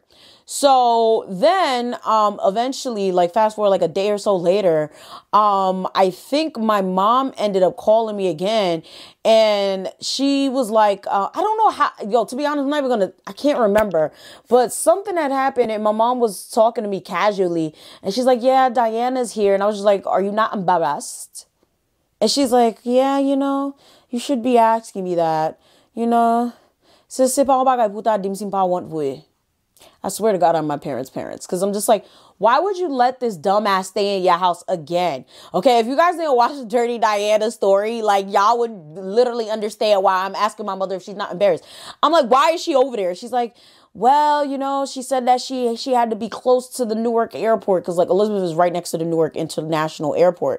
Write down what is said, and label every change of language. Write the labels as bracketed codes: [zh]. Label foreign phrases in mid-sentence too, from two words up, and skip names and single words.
[en] So then, eventually, like, fast forward like a day or so later, I think my mom ended up calling me again, and she was like, I don't know how, to be honest, I can't remember, but something had happened, and my mom was talking to me casually, and she's like, yeah, Diana's here, and I was just like, are you not embarrassed? And she's like, yeah, you should be asking me that, [ht] c'est pas un bagay pou ta dim si m'pa want vwe. [en] I swear to God, I'm my parents' because I'm just like, why would you let this dumbass stay in your house again? Okay, if you guys didn't watch the Dirty Diana story, like, y'all would literally understand why I'm asking my mother if she's not embarrassed. I'm like, why is she over there? She's like, well, she said that she had to be close to the Newark airport because, like, Elizabeth is right next to the Newark International Airport.